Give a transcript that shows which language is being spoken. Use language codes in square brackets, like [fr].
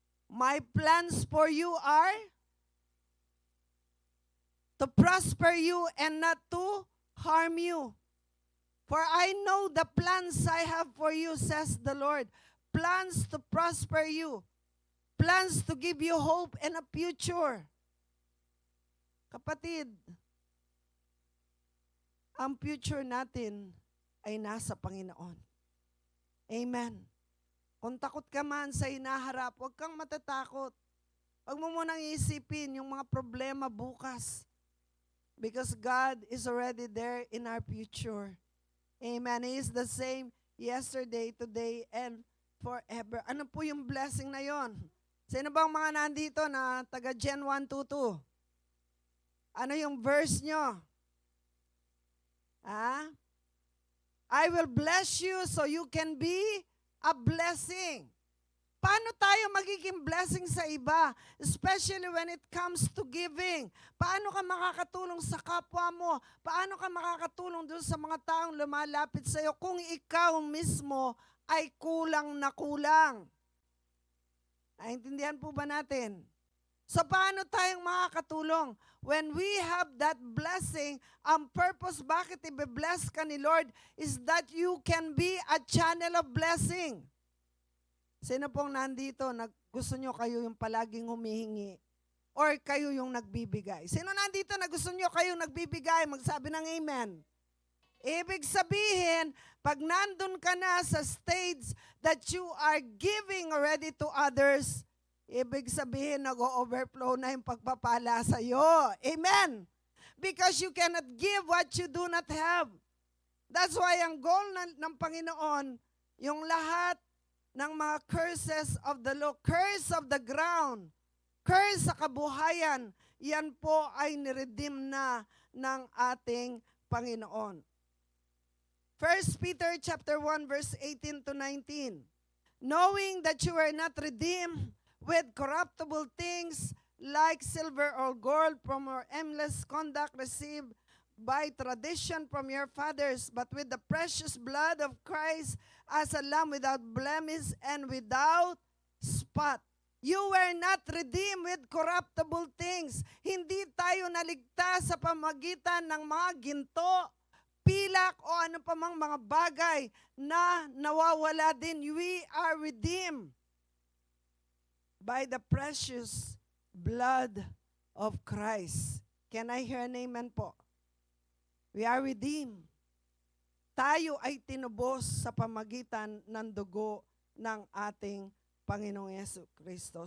[en] My plans for you are to prosper you and not to harm you. For I know the plans I have for you, says the Lord. Plans to prosper you. Plans to give you hope and a future. [tl] Kapatid, ang future natin ay nasa Panginoon. Amen. Kung takot ka man sa hinaharap, huwag kang matatakot. Huwag mo munang isipin yung mga problema bukas. [en] Because God is already there in our future. Amen. He is the same yesterday, today, and forever. [tl] Ano po yung blessing na yon? Sino bang mga nandito na taga Gen 122? Ano yung verse nyo? [en] I will bless you so you can be a blessing. [tl] Paano tayo magiging blessing sa iba? [en] Especially when it comes to giving. [tl] Paano ka makakatulong sa kapwa mo? Paano ka makakatulong doon sa mga taong lumalapit sa iyo kung ikaw mismo ay kulang na kulang? Naintindihan po ba natin? So paano tayong makakatulong? [en] When we have that blessing, [tl] ang purpose bakit i-bless ka ni Lord [en] is that you can be a channel of blessing. [tl] Sino pong nandito, gusto nyo kayo yung palaging humihingi? Or kayo yung nagbibigay? Sino nandito na gusto nyo kayong nagbibigay? Magsabi ng amen. Ibig sabihin, pag nandun ka na sa stage [en] that you are giving already to others, [tl] ibig sabihin, nag-overflow na yung pagpapala sa iyo. Amen? [en] Because you cannot give what you do not have. That's why [tl] ang goal ng Panginoon, yung lahat ng mga [en] curses of the law, curse of the ground, [tl] curse sa kabuhayan, yan po ay niredeem na ng ating Panginoon. [en] 1 Peter chapter 1 verse 18 to 19. Knowing that you were not redeemed with corruptible things like silver or gold from your aimless conduct received by tradition from your fathers, but with the precious blood of Christ as a lamb without blemish and without spot. You were not redeemed with corruptible things. [tl] Hindi tayo naligtas sa pamagitan ng mga ginto, pilak o ano pa mang mga bagay na nawawala din. [en] We are redeemed by the precious blood of Christ. Can I hear an amen po? We are redeemed. [tl] Tayo ay tinubos sa pamagitan ng dugo ng ating Panginoong Yesu Kristo.